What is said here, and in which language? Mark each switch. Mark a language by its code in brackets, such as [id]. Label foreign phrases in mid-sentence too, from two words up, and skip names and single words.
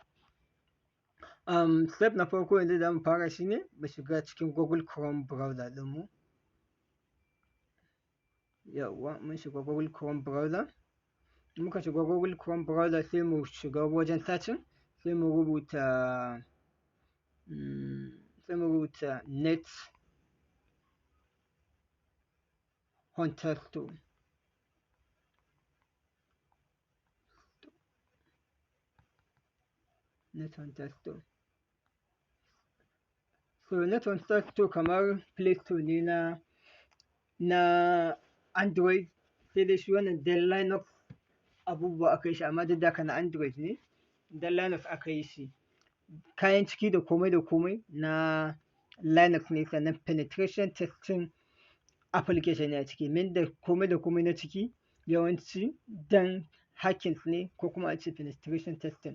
[ha] Step na farko yanzu za mu fara shine mu shiga cikin Google Chrome browser ɗinmu. Yawwa mun shiga Google Chrome browser. In muka shiga Google Chrome browser sai mu shiga wajen searching sai mu rubuta net hunter store. Net hunter store. So net hunter store kamar Play Store ne na Android, sai dai shi wannan dan Linux abubuwa aka yi shi amma duk da haka na Android ne, dan Linux aka yi shi. Kayan ciki da komai na Linux ne, sannan [en] penetration testing application [ha] ne a ciki, min da komai na ciki yawanci dan hacking ne ko kuma a ce [en] penetration testing.